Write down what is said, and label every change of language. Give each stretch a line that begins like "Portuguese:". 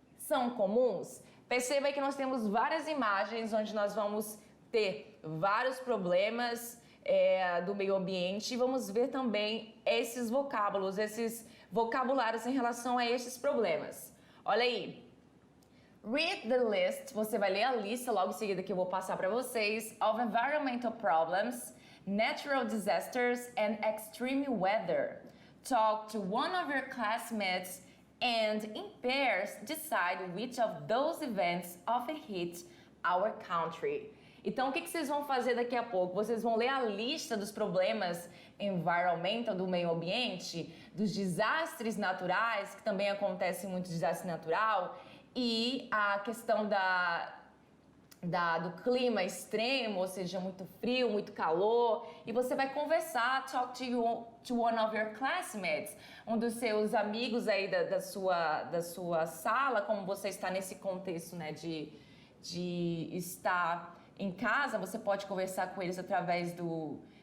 Portuguese: São comuns? Perceba que nós temos várias imagens onde nós vamos ter vários problemas do meio ambiente e vamos ver também esses vocabulários em relação a esses problemas. Olha aí.
English: Read the list,
Portuguese: você vai ler a lista logo em seguida que eu vou passar para vocês,
English: of environmental problems, natural disasters and extreme weather. Talk to one of your classmates and in pairs decide which of those events often hit our country.
Portuguese: Então, o que vocês vão fazer daqui a pouco? Vocês vão ler a lista dos problemas environmental, do meio ambiente, dos desastres naturais, que também acontece muito desastre natural, e a questão do clima extremo, ou seja, muito frio, muito calor, e você vai conversar,
English: talk to one of your classmates,
Portuguese: um dos seus amigos aí da sua sala, como você está nesse contexto, né, de estar em casa, você pode conversar com eles através do